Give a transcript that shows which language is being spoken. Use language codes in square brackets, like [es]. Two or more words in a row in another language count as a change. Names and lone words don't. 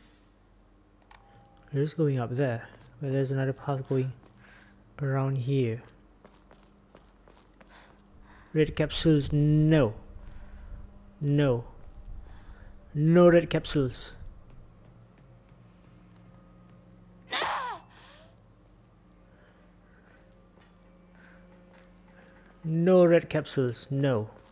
[en] It's going up there, but there's another path going around here. Red capsules, no. No. No red capsules. No red capsules, no.